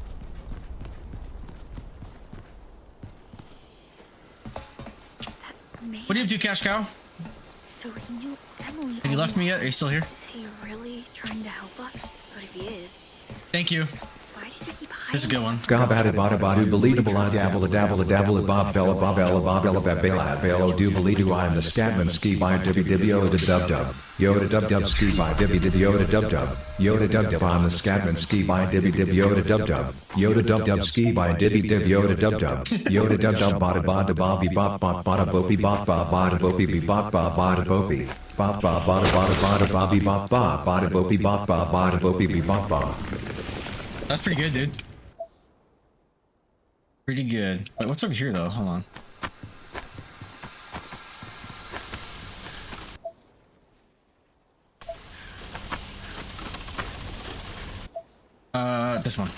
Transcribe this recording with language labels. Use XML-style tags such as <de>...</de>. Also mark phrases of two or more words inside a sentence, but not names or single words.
<en>Man. What do you do, Cash Cow? So he knew Emily. Have you left me yet? Are you still here? Is he really trying to help us? But if he is, Thank you. why does he keep hiding? This is a good one. Scabada bada badu believable I dabble a dabble a dabble a bob bella bob ella bob ella babella velo do believe I am the scatman ski by dibby dibby yoda dub dub yoda dub dub ski by dibby dibby yoda dub dub yoda dub dub I'm the scatman ski by dibby dibby yoda dub dub yoda dub dub ski by dibby dibby yoda dub dub yoda dub dub bada bada bobby bop bop bada boppy bop bop bada boppy be bop bop bada boppy bop bop bada bada bada bobby bop bop bada boppy bop bop bada boppy be bop bop. That's pretty good, dude. Pretty good. Wait, what's over here though? Hold on. This one.</en>